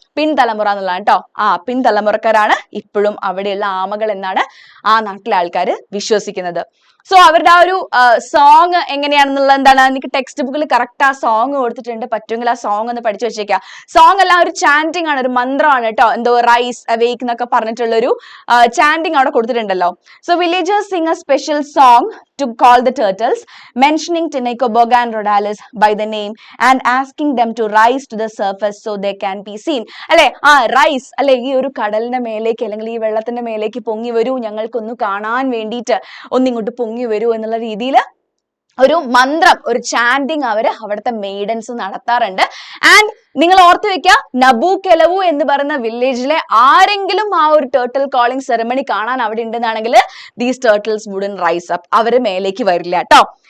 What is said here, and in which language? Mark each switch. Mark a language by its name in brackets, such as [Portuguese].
[Malayalam] പിൻതലമുറ എന്നുള്ളതാണ് കേട്ടോ. പിൻതലമുറക്കാരാണ് ഇപ്പോഴും അവിടെയുള്ള ആമകൾ എന്നാണ് ആ നാട്ടിലെ ആൾക്കാർ വിശ്വസിക്കുന്നത്. സോ അവരുടെ ആ ഒരു സോങ് എങ്ങനെയാണെന്നുള്ളത് എന്താണ്? എനിക്ക് ടെക്സ്റ്റ് ബുക്കിൽ കറക്റ്റ് ആ സോങ് കൊടുത്തിട്ടുണ്ട്. പറ്റുമെങ്കിൽ ആ സോങ് ഒന്ന് പഠിച്ചു വെച്ചേക്കാം. സോങ് എല്ലാം ഒരു ചാൻറ്റിംഗ് ആണ്, ഒരു മന്ത്രമാണ് കേട്ടോ. എന്തോ റൈസ് അവേക്ക് എന്നൊക്കെ പറഞ്ഞിട്ടുള്ള ഒരു ചാൻറ്റിംഗ് അവിടെ കൊടുത്തിട്ടുണ്ടല്ലോ. [English] So villagers sing a special song to call the turtles, mentioning Tinecoboga and Rhodalis by the name and asking them to rise to the surface so they can be seen. [Malayalam] അല്ലെ, rice അല്ലെ, ഈ ഒരു കടലിന്റെ മേലേക്ക് അല്ലെങ്കിൽ ഈ വെള്ളത്തിന്റെ മേലേക്ക് പൊങ്ങി വരൂ, ഞങ്ങൾക്കൊന്ന് കാണാൻ വേണ്ടിയിട്ട് ഒന്നിങ്ങോട്ട് പൊങ്ങി വരൂ എന്നുള്ള രീതിയിൽ ഒരു മന്ത്രം, ഒരു ചാൻഡിങ് അവര് അവിടുത്തെ മെയ്ഡൻസ് നടത്താറുണ്ട്. ആൻഡ് നിങ്ങൾ ഓർത്ത് വെക്കുക, നബു കെലവു എന്ന് പറയുന്ന വില്ലേജിലെ ആരെങ്കിലും ആ ഒരു ടേർട്ടിൽ കോളിംഗ് സെറമണി കാണാൻ അവിടെ ഉണ്ടെന്നാണെങ്കിൽ [English] these turtles wouldn't rise up, [Malayalam] അവര് മേലേക്ക് വരില്ല കേട്ടോ.